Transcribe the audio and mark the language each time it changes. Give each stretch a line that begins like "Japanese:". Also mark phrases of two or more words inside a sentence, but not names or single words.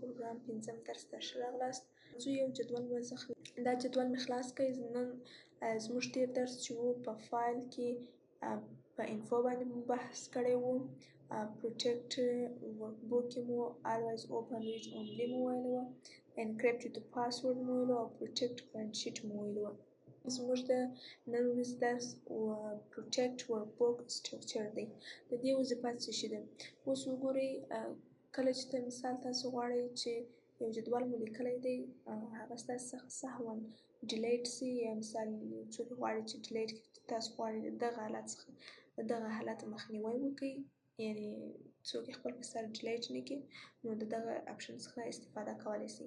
Pashto: سلام، 5م درس ته ښه راغلاست. زه یو جدول دا جدول مې خلاص کړی. نن زموږ تېر درس چې و په فایل کې په انفو باندې مو بحث کړی و.
English: protect workbook
Pashto: کې مو
English: always open with only
Pashto: مو ویلې وه،
English: encrypted password
Pashto: مو ویلې وه او protect فرنډشیټ مو ویلې وه. زموږ د نن ورځې درس
English: protect workbook structure
Pashto: دی. د دې وظیفه څه شي ده؟ اوس وګورئ، کله چې مثال تاسو غواړئ چې یو جدول مو لیکلی دی، هغه ستاسو څخه سهوا ډیلیټ سي، یا مثال څوک غواړي چې ډیلیټ کړي، تاسو غواړئ د دغه حالت څخه د دغه حالت مخنیوی وکړئ، یعنې څوک یې خپل په سر ډیلیټ نه کړي، نو د دغه اپشن څخه استفاده کولی سئ.